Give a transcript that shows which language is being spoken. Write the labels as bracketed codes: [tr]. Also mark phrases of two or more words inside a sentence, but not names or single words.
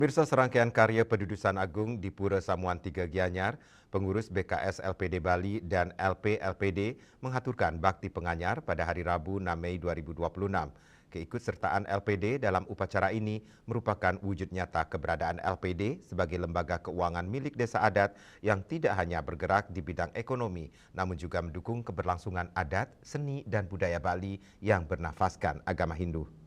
[id] Pemirsa, serangkaian karya Pendudusan Agung di Pura Samuan Tiga Gianyar, pengurus BKS LPD Bali dan LP-LPD mengaturkan bakti penganyar pada hari Rabu 6 Mei 2026. Keikutsertaan LPD dalam upacara ini merupakan wujud nyata keberadaan LPD sebagai lembaga keuangan milik desa adat yang tidak hanya bergerak di bidang ekonomi, namun juga mendukung keberlangsungan adat, seni, dan budaya Bali yang bernafaskan agama Hindu.